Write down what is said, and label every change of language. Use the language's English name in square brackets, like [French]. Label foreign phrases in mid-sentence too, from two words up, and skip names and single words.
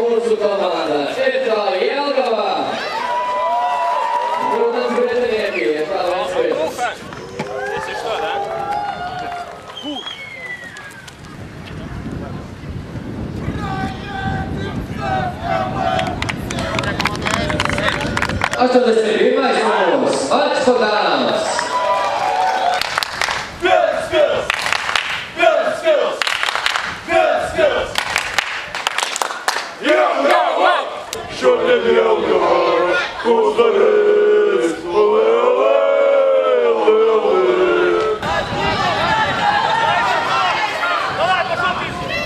[Latvian] Mūsu komanda Itālija Jelgava. Protams, pretinieki Itālijas vietas. [Russian] Если что, да? [Latvian] Astoņdesmit numurs Mats Pagāns. Šodien Jelgava, uzvarēs, olē, olē, olē, olē. [Russian] Давай, пошел ты!